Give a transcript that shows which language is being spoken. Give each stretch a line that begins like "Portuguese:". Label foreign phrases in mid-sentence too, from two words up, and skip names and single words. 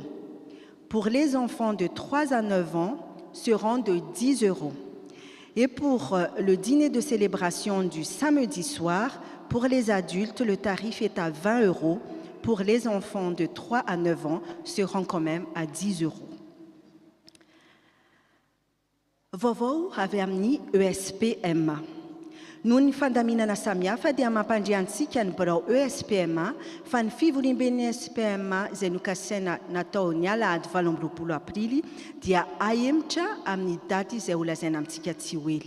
French: Pour les enfants de 3 à 9 ans, seront de 10 €. Et pour le dîner de célébration du samedi soir, pour les adultes, le tarif est à 20 €. Pour les enfants de 3 à 9 ans, seront quand même à 10 €.
Malagasy: Vovô avy amin'ny ESPMA. Noho ny fandaminana samihafa dia mampandriantsika ny birao ESPMA fa ny fivoriam-ben'ny ESPMA izay nokasaina natao ny alahady 27 aprily dia ahemitra amin'ny daty izay ho lazaina amintsika tsy ho ela.